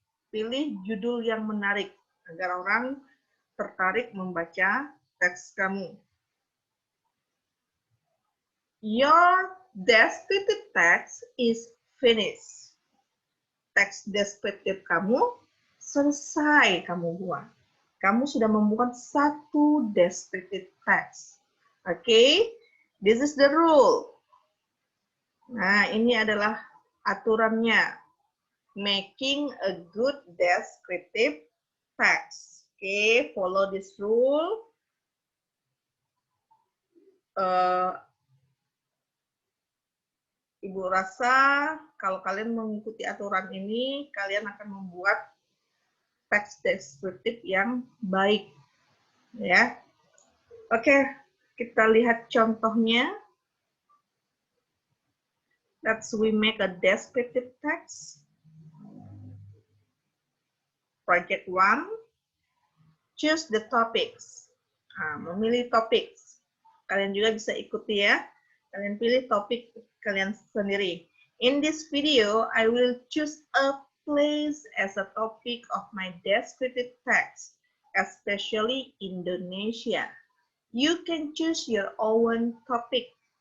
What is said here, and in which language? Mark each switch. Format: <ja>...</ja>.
<id>Pilih judul yang menarik agar orang tertarik membaca teks kamu.</id> <en>Your descriptive text is finished.</en> <id>Teks deskriptif kamu selesai kamu buat. Kamu sudah membuat satu descriptive text.</id> <en>Oke, this is the rule.</en> <id>Nah, ini adalah aturannya.</id> <en>Making a good descriptive text. Oke, follow this rule.</en> <id>Ibu rasa kalau kalian mengikuti aturan ini, kalian akan membuat teks deskriptif yang baik. Ya. Oke, kita lihat contohnya.</id> <en>Let's we make a descriptive text. Project 1. Choose the topics.</en> <id>Nah, memilih topik. Kalian juga bisa ikuti ya. Kalian pilih topik kalian sendiri.</id> <en>In this video, I will choose a place as a topic of my descriptive text, especially Indonesia. You can choose your own topic.</en>